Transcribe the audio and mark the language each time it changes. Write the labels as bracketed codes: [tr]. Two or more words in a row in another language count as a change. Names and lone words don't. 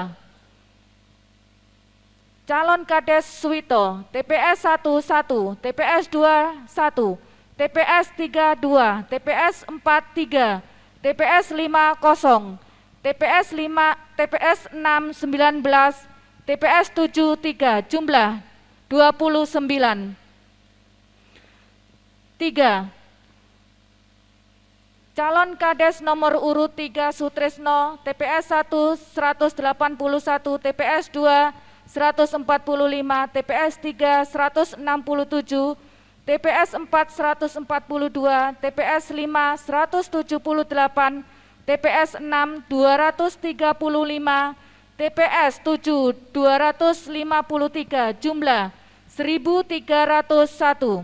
[id] Calon Kades Suwito, TPS 1 1, TPS 2 1, TPS 3 2, TPS 4 3, TPS 5 0, TPS 5, TPS 6 19, TPS 7 3, jumlah 29. 3. Calon Kades nomor urut 3 Sutrisno, TPS 1 181, TPS 2 145, TPS 3 167, TPS 4 142, TPS 5 178, TPS 6 235, TPS 7 253 jumlah 1301.